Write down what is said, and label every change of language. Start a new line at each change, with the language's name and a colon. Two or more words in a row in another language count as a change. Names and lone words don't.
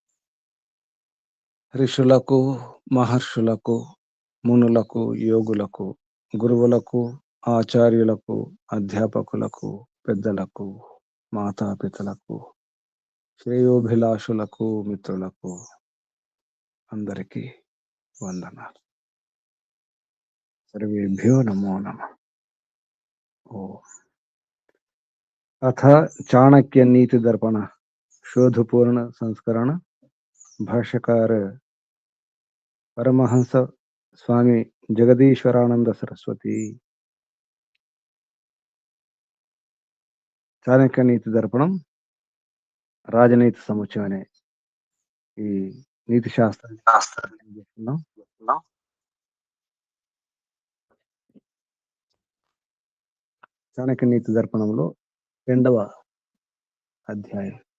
Telugu: ఋషులకు, మహర్షులకు, మునులకు, యోగులకు, గురువులకు, ఆచార్యులకు, అధ్యాపకులకు, పెద్దలకు, మాతాపితలకు, శ్రేయోభిలాషులకు, మిత్రులకు అందరికీ వందనాలు.
Sanskrit: सर्वेभ्यो नमो नमः.
Hindi: ఓం अथ चाणक्य नीति दर्पण शोधपूर्ण संस्करण. भाष्यकार परमहंस स्वामी जगदीश्वरानंद सरस्वती.
Telugu: చాణక్య నీతి దర్పణం రాజనీతి సముచ్చయం అనే ఈ నీతి శాస్త్రం చెప్తున్నాం. చాణక్య నీతి దర్పణంలో 2వ అధ్యాయం.